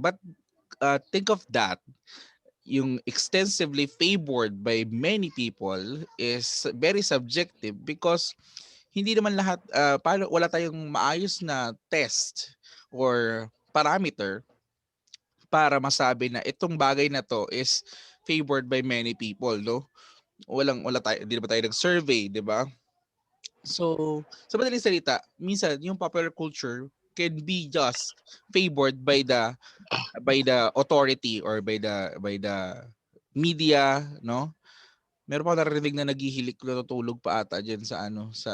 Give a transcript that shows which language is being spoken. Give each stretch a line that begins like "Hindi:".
English: But think of that, yung extensively favored by many people is very subjective because
Filipino: hindi naman lahat, wala tayong maayos na
English: test or parameter
Filipino: para masabi na itong bagay na to
English: is favored by many people, no?
Filipino: Wala tayo, hindi naman tayo nag-survey, di ba?
English: So,
Filipino: sa madaling salita, minsan yung
English: popular culture can be just favored by the authority or by the media, no?
Filipino: Meron pa narinig na naghihilik na tutulog pa ata diyan sa ano.